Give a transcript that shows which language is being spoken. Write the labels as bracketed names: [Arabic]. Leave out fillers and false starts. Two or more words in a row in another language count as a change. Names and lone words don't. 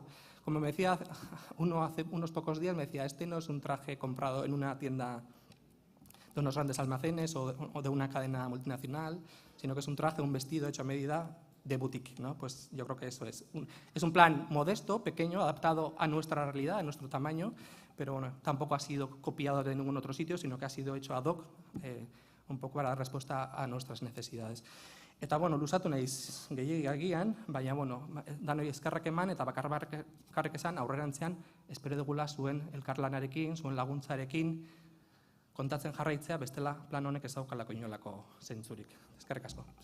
[Spanish] Como me decía uno hace unos pocos días, me decía, este no es un traje comprado en una tienda de unos grandes almacenes o de una cadena multinacional, sino que es un traje, un vestido hecho a medida de boutique, ¿no? Pues yo creo que eso es. Es un plan modesto, pequeño, adaptado a nuestra realidad, a nuestro tamaño, pero tampoco ha sido copiado de ningún otro sitio, sino que ha sido hecho [Latin] ad hoc, [Spanish] un poco para dar respuesta a nuestras necesidades. [Basque] Eta, luzatu naiz gehiagian, baina, danoi eskerrak eman eta bakarrik esan aurrerantzean espero dugula zuen elkarlanarekin, zuen laguntzarekin kontatzen jarraitzea, bestela plan honek ez daukalako inolako zentzurik. Eskerrik asko.